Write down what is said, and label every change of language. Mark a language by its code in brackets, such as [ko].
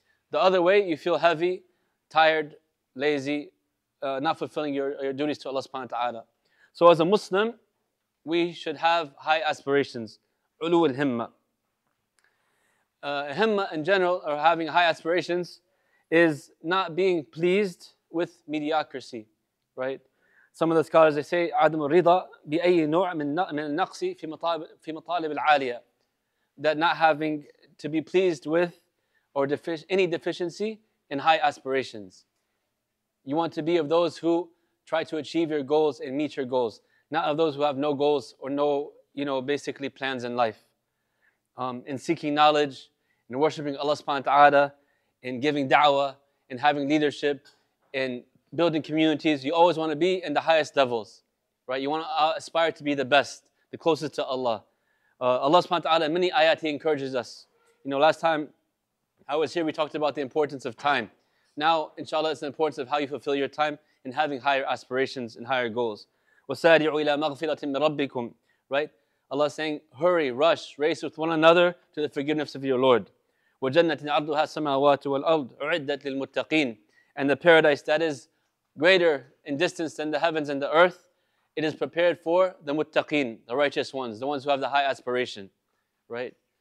[en] The other way, you feel heavy, tired, lazy, not fulfilling your duties to Allah subhanahu wa ta'ala. So as a Muslim, we should have high aspirations, ulu al-himma. Himma in general, or having high aspirations, is not being pleased with mediocrity, right? [ar] Some of the scholars, they say, عدم الرضا بأي نوع من النقص في مطالب العالية. [en] That not having to be pleased with or any deficiency in high aspirations. You want to be of those who try to achieve your goals and meet your goals, not of those who have no goals or no, basically plans in life. In seeking knowledge, in worshiping Allah subhanahu wa ta'ala, in giving da'wah, in having leadership, in building communities, you always want to be in the highest levels, right? You want to aspire to be the best, the closest to Allah. Allah subhanahu wa ta'ala, in many ayat, He encourages us. Last time I was here, we talked about the importance of time. Now, inshallah, it's the importance of how you fulfill your time in having higher aspirations and higher goals. [ar] وَسَارِعُوا إِلَى مَغْفِرَةٍ مِّن رَبِّكُمْ, right? [en] Allah is saying, hurry, rush, race with one another to the forgiveness of your Lord. [ar] وَجَنَّةٍ عَرْضُهَا السَّمَاوَاتُ وَالْأَرْضُ أُعِدَّتْ لِلْمُتَّقِينَ. [en] And the paradise that is greater in distance than the heavens and the earth, it is prepared for the muttaqeen, the righteous ones, the ones who have the high aspiration, right?